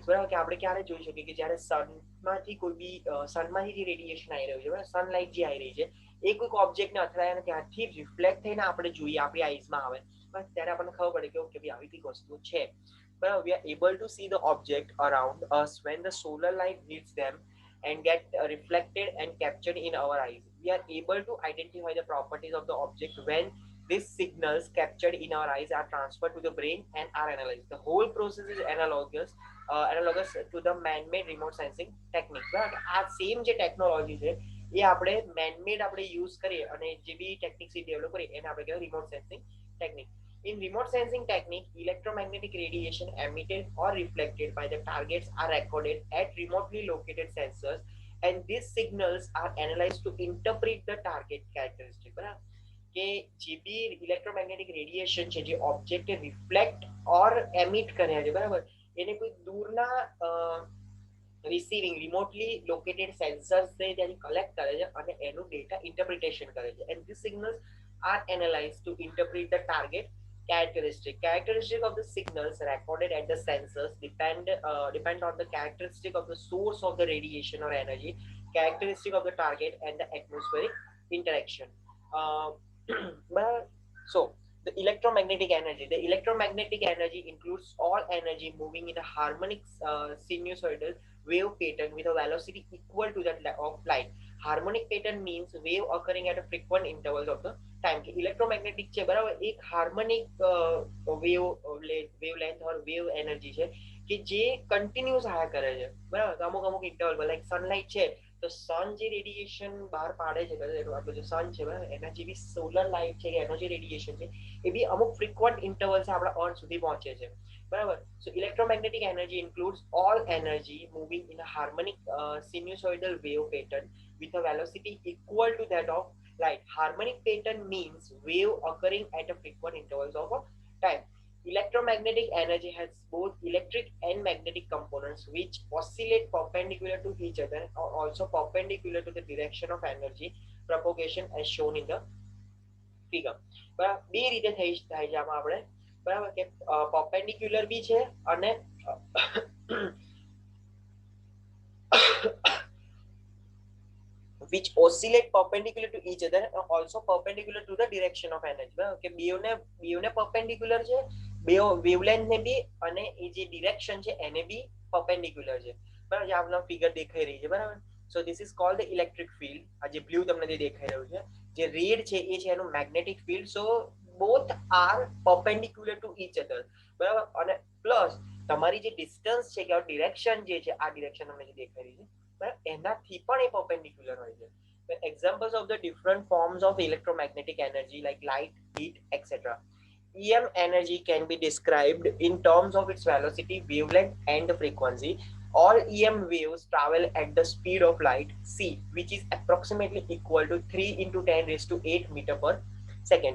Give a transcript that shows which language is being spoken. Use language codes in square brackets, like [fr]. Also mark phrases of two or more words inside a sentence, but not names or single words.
[gu] બરાબર કે આપણે ક્યારે જોઈ શકીએ કે જ્યારે સનમાંથી કોઈ બી સનમાંથી જે રેડિયેશન આવી રહ્યું છે બરાબર, સનલાઇટ જે આવી રહી છે એ કોઈક ઓબ્જેક્ટને અથડાય અને ત્યાંથી રિફ્લેક્ટ થઈને આપણે જોઈએ આપણી આઈઝમાં આવે બસ ત્યારે આપણને ખબર પડે કે ઓકે ભાઈ આવી કંઈક વસ્તુ છે બરાબર. [en] We are able to see the object around us when the solar light hits them and get reflected and captured in our eyes. We are able to identify the properties of the object when these signals captured in our eyes are transferred to the brain and are analyzed. The whole process is analogous to the man-made remote sensing technique. [gu] આ સેમ જે ટેકનોલોજી છે એ આપણે મેનમેડ આપણે યુઝ કરીએ અને જે બી ટેકનિક્સ ડેવલપ કરીએ એને આપણે કહેવાય [en] remote sensing technique. In remote sensing technique, electromagnetic radiation emitted or reflected by the targets are recorded at remotely located sensors, and these signals are analyzed to interpret the target characteristic. [gu] બરાબર કે જે બી [en] electromagnetic radiation [gu] છે જે ઓબ્જેક્ટને [en] reflect or emit [gu] કર્યા છે બરાબર, એને કોઈ દૂરના રિસીવિંગ [en] remotely located sensors [gu] ત્યાંથી કલેક્ટ કરે છે અને એનું [en] data interpretation [gu] કરે છે. [en] and these signals are analyzed to interpret the target characteristic of the signals recorded at the sensors depend on the characteristic of the source of the radiation or energy, characteristic of the target and the atmospheric interaction. So the electromagnetic energy includes all energy moving in a harmonic sinusoidal wave pattern with a velocity equal to that of light. Harmonic pattern means wave occurring at a frequent intervals of the time. [gu] કે ઇલેક્ટ્રોમેગ્નેટિક છે બરાબર એક [en] harmonic wavelength or wave energy [gu] છે કે જે કન્ટિન્યુઅસ આયા કરે છે બરાબર. અમુક અમુક ઇન્ટરવલ [en] like sunlight [gu] છે તો સન જે રેડિયેશન બહાર પાડે છે, આપણો જે સન છે બરાબર, એના જે બી સોલર લાઇટ છે, એનો જે રેડિયેશન છે એ બી અમુક [en] frequent intervals [gu] આપણા અર્થ સુધી પહોંચે છે બરાબર. [en] So electromagnetic energy includes all energy moving in a harmonic sinusoidal wave pattern with a velocity equal to that of light. Harmonic pattern means wave occurring at a frequent intervals of a time. Electromagnetic energy has both electric and magnetic components which oscillate perpendicular to each other or also perpendicular to the direction of energy propagation as shown in the figure. [gu] બરાબર, બે રીતે થાય છે આમાં આપણે બરાબર કે perpendicular બી છે અને [en] which oscillate perpendicular to each other and also perpendicular to the direction of energy. [gu] બરાબર કે બેવને perpendicular છે, બે wavelength ને બી અને એ જે direction છે એને બી perpendicular છે બરાબર. જે આપનો ફિગર દેખાઈ રહી છે બરાબર. [en] So this is called the electric field. [gu] આ જે બ્લુ તમને જે દેખાઈ રહ્યું છે, જે રેડ છે એ છે એનું [en] magnetic field. So both are perpendicular to each other બરાબર. [gu] અને પ્લસ તમારી જે ડિસ્ટન્સ છે કે ડિરેક્શન જે છે, આ ડિરેક્શન તમને જે દેખાઈ રહી છે એનાથી પણ એ perpendicular હોય છે. [en] Examples of the different forms of electromagnetic energy like light, heat, etc. EM energy can be described in terms of its velocity, wavelength, and frequency. All EM waves travel at the speed of light, c, which is approximately equal to 3 into 10 raised to 8 meter per second.